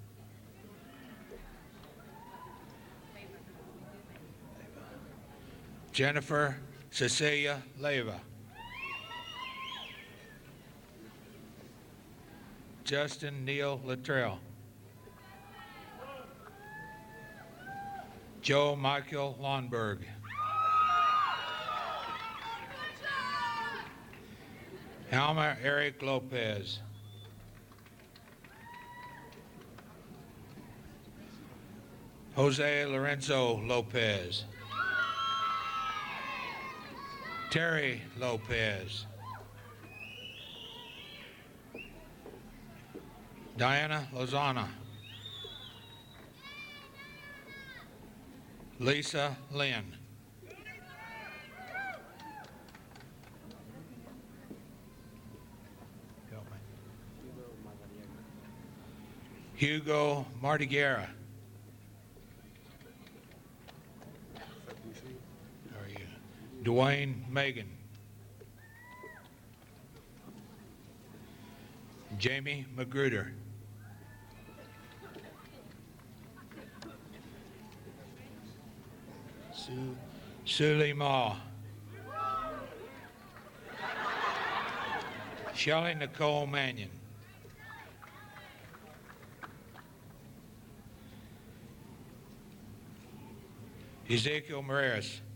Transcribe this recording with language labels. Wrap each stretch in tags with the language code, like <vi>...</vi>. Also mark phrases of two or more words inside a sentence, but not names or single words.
<en>Jennifer Cecilia Leyva. Justin Neil Luttrell. Joe Michael Lonberg. Alma Eric Lopez. Jose Lorenzo Lopez. Terry Lopez. Diana Lozana. Lisa Lynn. Hugo Martiguera. How are you? Dwayne Megan. Jamie Magruder. Suli Ma. Shelley Nicole Mannion. Ezekiel Moraes.</en>